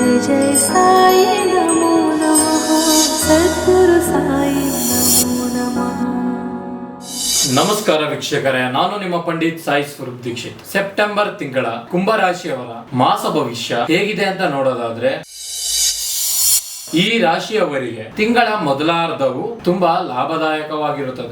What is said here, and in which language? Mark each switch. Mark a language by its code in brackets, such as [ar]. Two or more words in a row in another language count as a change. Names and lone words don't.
[sa] जय साई नमो नमः सद्गुरु साई नमो नमः। [kn] ನಮಸ್ಕಾರ ವೀಕ್ಷಕರೇ, ನಾನು ನಿಮ್ಮ ಪಂಡಿತ್ ಸಾಯಿ ಸ್ವರೂಪ್ ದೀಕ್ಷಿತ್. ಸೆಪ್ಟೆಂಬರ್ ತಿಂಗಳ ಕುಂಭರಾಶಿಯವರ ಮಾಸ ಭವಿಷ್ಯ ಹೇಗಿದೆ ಅಂತ ನೋಡೋದಾದ್ರೆ, ಈ ರಾಶಿಯವರಿಗೆ ತಿಂಗಳ ಮೊದಲಾರ್ಧವು ತುಂಬಾ ಲಾಭದಾಯಕವಾಗಿರುತ್ತದೆ.